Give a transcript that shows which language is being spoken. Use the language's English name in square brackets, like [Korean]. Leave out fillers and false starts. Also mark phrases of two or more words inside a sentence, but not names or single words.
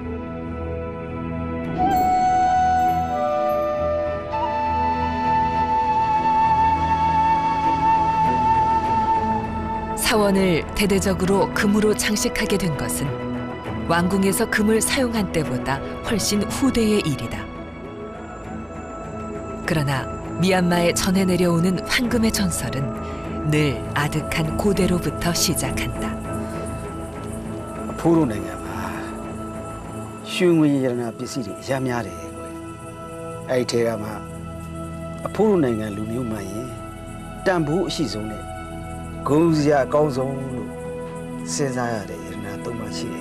[Korean] 사원을 대대적으로 금으로 장식하게 된 것은 왕궁에서 금을 사용한 때보다 훨씬 후대의 일이다. 그러나 미얀마에 전해 내려오는 황금의 전설은 늘 아득한 고대로부터 시작한다. [Burmese] အဖိုးတို့နိုင်ငံမှာရွှေငွေရတနာပစ္စည်းတွေအများများတယ်ကွယ်အဲ့ဒီထဲကမှအဖိုးတို့နိုင်ငံလူမျိုးမှရင်တန်ဖိုးအရှိဆုံးနဲ့ဂုဏ်စရာအကောင်းဆုံးလို့စဉ်းစားရတဲ့ရတနာသုံးပါရှိတယ်